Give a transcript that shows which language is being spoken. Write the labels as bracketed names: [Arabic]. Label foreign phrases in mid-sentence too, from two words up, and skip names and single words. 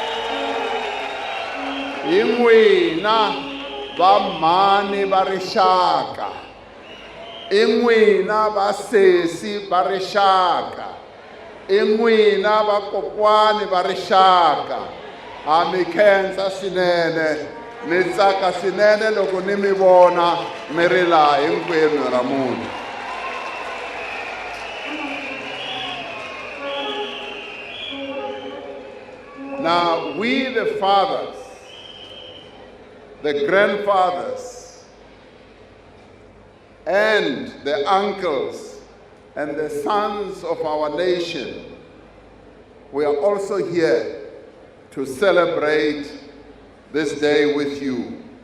[Tsonga] Hi n'wina va mhani va rixaka, i n'wina va sesi va rixaka, i n'wina va kokwani va rixaka. Ha mi khensa swinene, ni tsaka swinene loko ni mi vona mi ri laha hinkwenu ra munhu. [English] Now, we the fathers, the grandfathers, and the uncles and the sons of our nation, we are also here to celebrate this day with you.